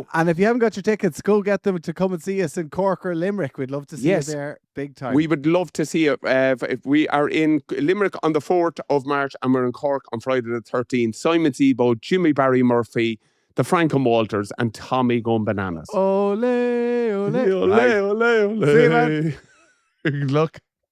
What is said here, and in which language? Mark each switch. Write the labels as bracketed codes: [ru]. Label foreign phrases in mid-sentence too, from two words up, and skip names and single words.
[en] And if you haven't got your tickets, go get them to come and see us in Cork or Limerick. We'd love to see you there big time. We would love to see you. If we are in Limerick on the 4th of March and we're in Cork on Friday the 13th. Simon Zebo, Jimmy Barry Murphy, the Frankham Walters and Tommy going bananas. [es] Ole, ole. Ole, ole, ole. [en] See you, man. Good luck.